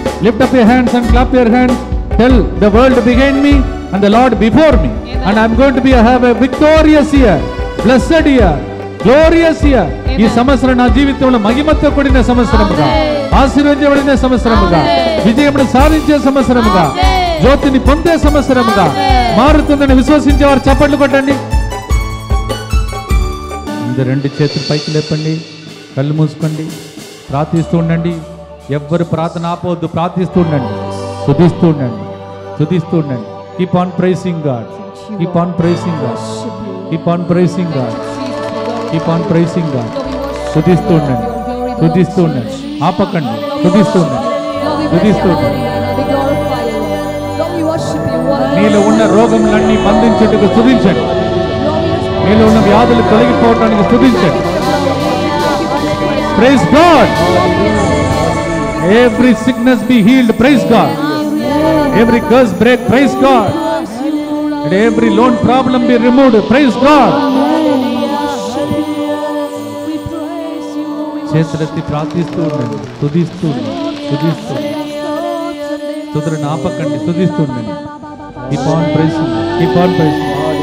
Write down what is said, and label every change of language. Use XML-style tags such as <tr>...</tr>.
<en>Lift up your hands and clap your hands. Tell the world behind me and the Lord before me. And I'm going to have a victorious year, blessed year, glorious year.</en> <te>ఈ సంవత్సరం నా జీవితంలో మహిమతో కూడిన సంవత్సరముగా, ఆశీర్వదించబడిన సంవత్సరముగా, విజయమును సాధించే సంవత్సరముగా, జ్యోతిని పొందే సంవత్సరముగా మారుతుందని విశ్వసించే వారు చప్పట్లు కొట్టండి. అందరూ రెండు చేతులు పైకి లేపండి, కళ్ళు మూసుకోండి, ప్రార్థిస్తూ ఉండండి. ఎవ్వరు ప్రార్థన ఆపవద్దు, ప్రార్థిస్తూ ఉండండి, స్తుతిస్తూ ఉండండి, స్తుతిస్తూ ఉండండి.</te> <en>Keep on praising God, keep on praising God, keep on praising God, keep on praising God.</en> <te>స్తుతిస్తూ ఉండండి, స్తుతిస్తూ ఉండండి, ఆపకండి, స్తుతిస్తూ ఉండండి, స్తుతిస్తూ ఉండండి. నీలో ఉన్న రోగములన్నీ బంధించేందుకు స్తుతించండి. నీలో ఉన్న వ్యాధులు తొలగిపోవడానికి స్తుతించండి.</te> <en>Praise God. Every sickness be healed, praise God. Every curse break, praise God. And every loan problem be removed, praise God.</en> <te>చేతులెత్తి ప్రార్థిస్తూ ఉండండి, స్తుతిస్తూ స్తుతిస్తూ స్తుతులను ఆపకండి, స్తుతిస్తూ ఉండండి.</te> <en>Keep on praising, keep on praising.</en>